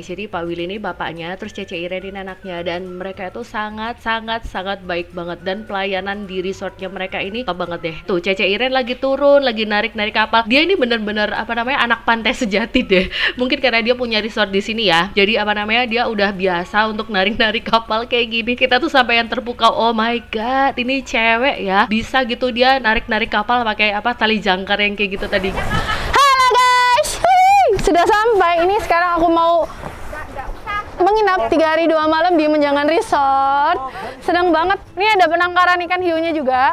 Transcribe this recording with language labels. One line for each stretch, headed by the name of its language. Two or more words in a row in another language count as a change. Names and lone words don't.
Indonesian: Jadi Pak Willy ini bapaknya, terus Cece Iren ini anaknya, dan mereka itu sangat baik banget, dan pelayanan di resortnya mereka ini top banget deh. Tuh Cece Iren lagi turun, lagi narik kapal. Dia ini bener-bener anak pantai sejati deh. Mungkin karena dia punya resort di sini ya. Jadi dia udah biasa untuk narik kapal kayak gini. Kita tuh sampai yang terpukau.
English: Oh my god,
Indonesian: ini cewek ya. Bisa gitu dia narik kapal pakai tali jangkar yang kayak gitu tadi. Halo guys, sudah sampai. Ini sekarang aku mau menginap 3 hari 2 malam di Menjangan Resort. Senang banget. Ini ada penangkaran ikan hiunya juga.